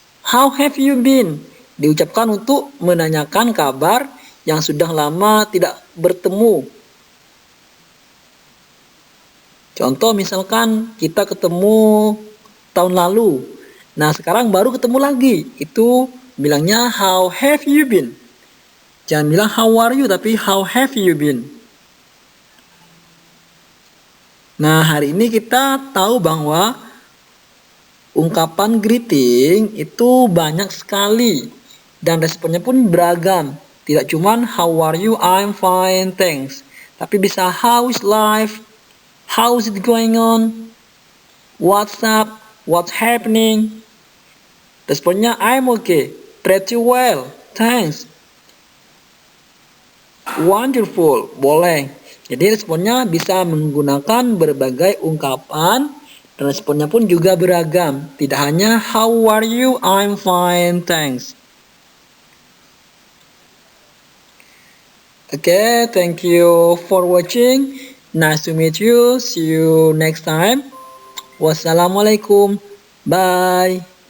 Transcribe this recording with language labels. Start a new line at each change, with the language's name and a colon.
English: How have you been?
Indonesian: Diucapkan untuk menanyakan kabar yang sudah lama tidak bertemu. Contoh misalkan kita ketemu tahun lalu. Nah sekarang baru ketemu lagi. Itu bilangnya
English: how have you been?
Indonesian: Jangan bilang
English: how are you
Indonesian: tapi
English: how have you been?
Indonesian: Nah hari ini kita tahu bahwa ungkapan greeting itu banyak sekali dan responnya pun beragam. Tidak cuma
English: how are you, I'm fine, thanks.
Indonesian: Tapi bisa
English: how is life, how is it going on, what's up, what's happening. Responnya I'm okay, pretty well, thanks. Wonderful, boleh.
Indonesian: Jadi responnya bisa menggunakan berbagai ungkapan dan responnya pun juga beragam. Tidak hanya
English: how are you, I'm fine, thanks. Okay, thank you for watching. Nice to meet you. See you next time. Wassalamualaikum. Bye.